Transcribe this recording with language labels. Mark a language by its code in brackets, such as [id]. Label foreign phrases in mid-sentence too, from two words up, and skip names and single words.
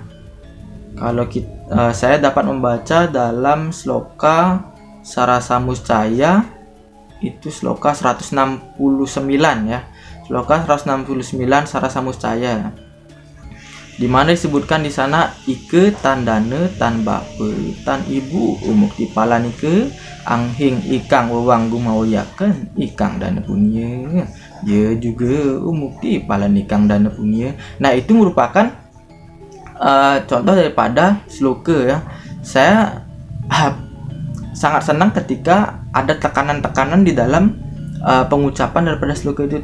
[id] Kalau saya dapat membaca dalam Seloka Sarasamuscaya itu Seloka 169 ya. Seloka 169 Sarasamuscaya, di mana disebutkan di sana [kaw] Ike tandane tan bape tan ibu umukti palanike anghing ikang wewang gumawayaken ikang dana punya ya juga umukti palanikang dana punya. [id] Nah, itu merupakan contoh daripada sloka ya. Saya sangat senang ketika ada tekanan-tekanan di dalam pengucapan daripada sloka itu.